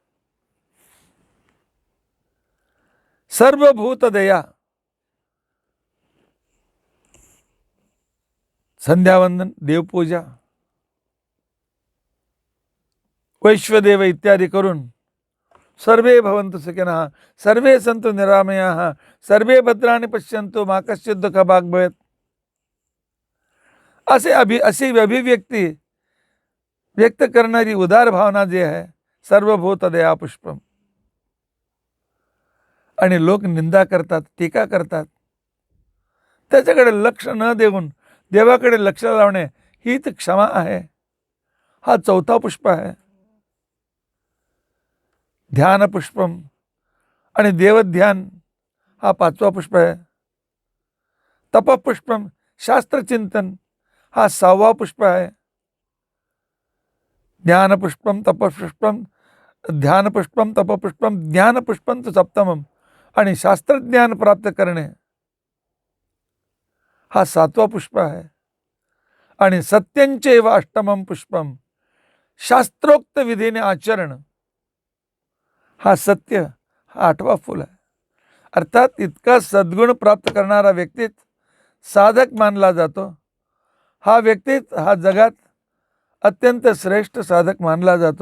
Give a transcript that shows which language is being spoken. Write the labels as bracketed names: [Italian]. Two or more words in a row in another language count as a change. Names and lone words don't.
[Marathi] सर्वभूत दया, संध्यावंदन, देवपूजा, वैश्वदेव इत्यादी करून [Sanskrit] सर्वे भवन्तु सुखिनः, सर्वे सन्तु निरामयाः, सर्वे भद्राणि पश्यन्तु मा कश्चित् दुःखभाग् भवेत्, [Marathi] अशी अभिव्यक्ती व्यक्त करणारी उदार भावना जी आहे, [Sanskrit] सर्वभूत दया पुष्पम. [Marathi] आणि लोक निंदा करतात, टीका करतात, त्याच्याकडे लक्ष न देऊन देवाकडे लक्ष लावणे हीच क्षमा आहे. हा चौथा पुष्प आहे. [Sanskrit] ध्यान पुष्पम [Marathi] आणि देवध्यान हा 5वा पुष्प आहे. तपपुष्पम, शास्त्रचिंतन हा 6वा पुष्प आहे. [Sanskrit] ज्ञानपुष्पम, तपपुष्पम, ध्यानपुष्पम, तपपुष्पम, ज्ञानपुष्पम तु सप्तमम [Marathi] आणि शास्त्रज्ञान प्राप्त करणे हा 7वा पुष्प आहे. [Sanskrit] आणि सत्यंचैव अष्टमं पुष्पम, [Marathi] शास्त्रोक्त विधीने आचरण हा सत्य हा 8वा फूल आहे. अर्थात इतका सद्गुण प्राप्त करणारा व्यक्तीच साधक मानला जातो. हा व्यक्तीच हा जगात अत्यंत श्रेष्ठ साधक मानला जातो.